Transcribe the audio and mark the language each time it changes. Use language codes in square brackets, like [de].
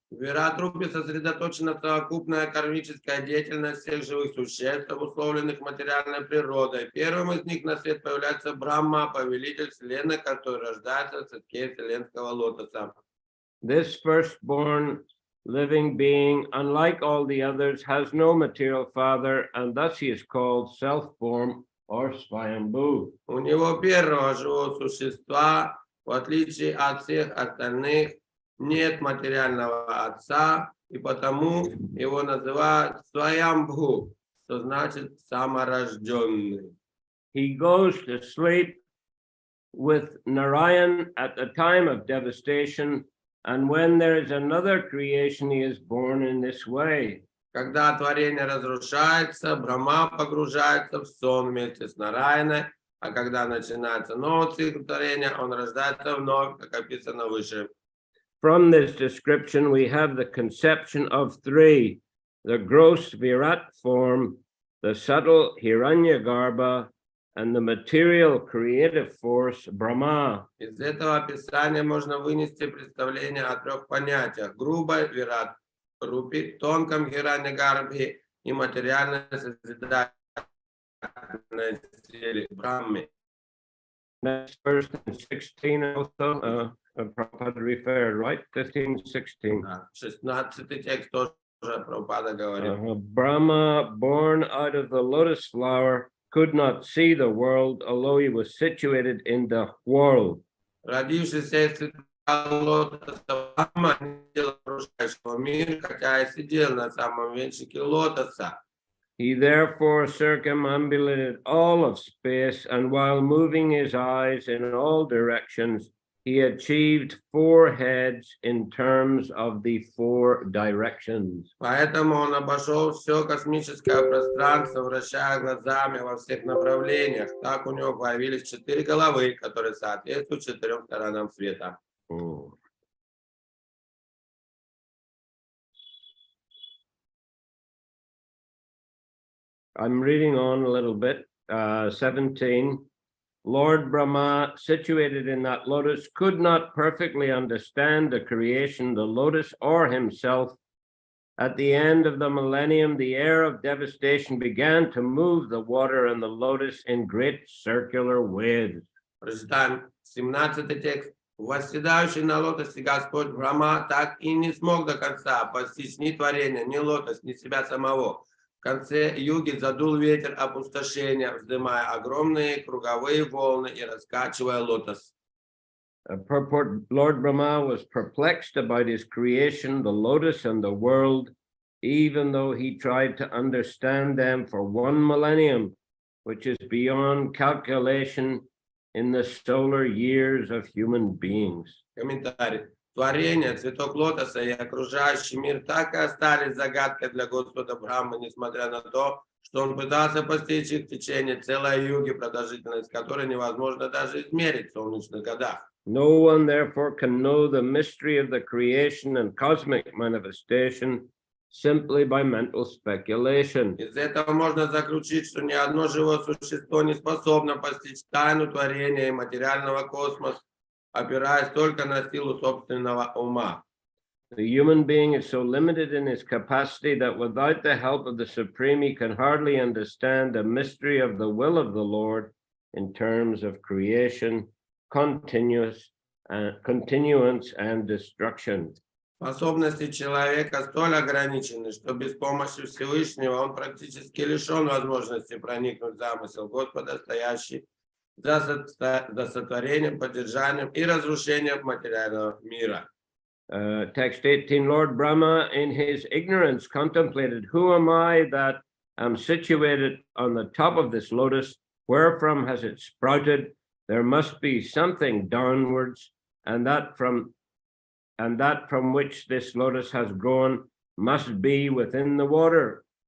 [ru] В вират-рупе сосредоточена совокупная кармическая деятельность всех живых существ, обусловленных материальной природой. Первым из них на свет появляется Брахма, повелитель вселенной, который рождается в цветке вселенского лотоса. [en] This firstborn living being, unlike all the others, has no material father, and thus he is called self-form or Swayambhu. [ru] У него первого живого существа, в отличие от всех остальных, нет материального отца, и потому его называют Сваямбху, что значит саморожденный. [en] He goes to sleep with Narayan at the time of devastation, and when there is another creation, he is born in this way. [ru] Когда творение разрушается, Брахма погружается в сон вместе с Нараяной, а когда начинается новый цикл творения, он рождается вновь, как описано выше. [en] From this description, we have the conception of three: the gross Virat form, the subtle Hiranyagarbha, and the material creative force Brahma. [ru] Из этого описания можно вынести представление о трех понятиях: грубой вират рупи, тонком Хираньягарбхе и материальной созидательной силе Брахмы. [en] Next verse 16 also, Prabhupada referred, right? 15, 16. [ru] 16-й текст тоже Прабхупада говорит. [en] Brahma, born out of the lotus flower, could not see the world, although he was situated in the world. [ru] Родившийся из цветка лотоса Брахма не видел окружающего мира, хотя и сидел на самом венчике лотоса. [en] He therefore circumambulated all of space, and while moving his eyes in all directions, he achieved 4 heads in terms of the 4 directions. [ru] Поэтому он обошел все космическое пространство, вращая глазами во всех направлениях. Так у него появились 4 головы, которые соответствуют 4 сторонам света. [en] I'm reading on a little bit. 17. Lord Brahma, situated in that lotus, could not perfectly understand the creation, the lotus, or himself. At the end of the millennium, the air of devastation began to move the water and the lotus in great circular waves. [ru] Прочитаем 17-й текст. Восседающий на лотосе Господь Брахма так и не смог до конца постичь ни творения, ни лотос, ни себя самого. В конце юги задул ветер опустошения, вздымая огромные круговые волны и раскачивая лотос. [en] Purport: Lord Brahma was perplexed about his creation, the lotus and the world, even though he tried to understand them for 1 millennium, which is beyond calculation in the solar years of human beings. [ru] Комментарий. Творение, цветок лотоса и окружающий мир так и остались загадкой для Господа Брахмы, несмотря на то, что он пытался постичь их в течение целой юги, продолжительность которой невозможно даже измерить в солнечных годах. [en] No one, therefore, can know the mystery of the creation and cosmic manifestation, simply by mental speculation. [ru] Из этого можно заключить, что ни одно живое существо не способно постичь тайну творения и материального космоса, опираясь только на силу собственного ума. [en] The human being is so limited in his capacity that without the help of the Supreme, he can hardly understand the mystery of the will of the Lord in terms of creation, continuance, and destruction. [ru] Способности человека столь ограничены, что без помощи Всевышнего он практически лишен возможности проникнуть в замысел Господа, стоящий за сотворением, поддержанием и разрушением материального мира. [en] Text 18, Lord Brahma in his ignorance contemplated, who am I that am situated on the top of this lotus? Wherefrom has it sprouted? There must be something downwards, and that from which this lotus has grown must be within the water.